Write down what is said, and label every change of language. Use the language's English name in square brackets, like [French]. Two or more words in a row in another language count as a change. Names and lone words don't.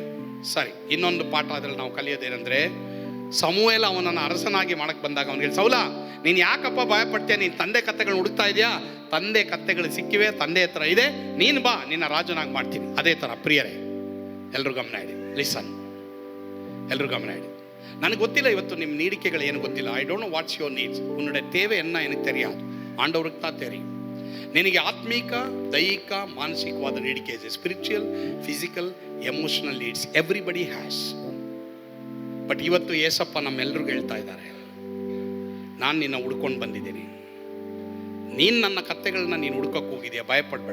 [Kannada] ಸರಿ, ಇನ್ನೊಂದು ಪಾಠ ಅದರಲ್ಲಿ ನಾವು ಕಲಿಯೋದೇನೆಂದರೆ, ಸಮುವೇಲ ಅವನನ್ನು ಅರಸನಾಗಿ ಮಾಡಕ್ಕೆ ಬಂದಾಗ ಅವನಿಗೆ, ಸೌಲ ನೀನು ಯಾಕಪ್ಪ ಭಯಪಡ್ತೀಯ? ನೀನು ತಂದೆ ಕತ್ತೆಗಳನ್ನ ಹುಡುಕ್ತಾ ಇದೆಯಾ? ತಂದೆ ಕತ್ತೆಗಳು ಸಿಕ್ಕಿವೆ, ತಂದೆ ಹತ್ರ ಇದೆ, ನೀನು ಬಾ, ನಿನ್ನ ರಾಜನಾಗಿ ಮಾಡ್ತೀನಿ. ಅದೇ ಥರ ಪ್ರಿಯರೇ, ಎಲ್ಲರೂ ಗಮನ ಇಡಿ, ಲಿಸನ್, ಎಲ್ಲರೂ ಗಮನ ಇಡಿ. ನನಗೆ ಗೊತ್ತಿಲ್ಲ ಇವತ್ತು ನಿಮ್ಮ ನೀಡಿಕೆಗಳು ಏನು ಗೊತ್ತಿಲ್ಲ. [English] I don't know what's your needs. [Tamil] ಉನ್ನೋட தேவை என்ன எனக்கு தெரியாது, ஆண்டவருக்கு தான் தெரியும். [Kannada] ನಿನಗೆ ಆತ್ಮಿಕ, ದೈಹಿಕ, ಮಾನಸಿಕವಾದ ನೀಡಿಕೆ ಇದೆ. [English] Spiritual, physical, emotional needs everybody has. [Kannada] ಬಟ್ ಇವತ್ತು ಏಸಪ್ಪ ನಮ್ಮೆಲ್ರಿಗೂ ಹೇಳ್ತಾ ಇದ್ದಾರೆ, ನಾನು ನಿನ್ನ ಹುಡ್ಕೊಂಡು ಬಂದಿದ್ದೀನಿ. ನೀನು ನನ್ನ ಕತ್ತೆಗಳನ್ನ ನೀನು ಹುಡ್ಕೋಕೆ ಹೋಗಿದ್ಯಾ, ಭಯಪಡಬೇಡ.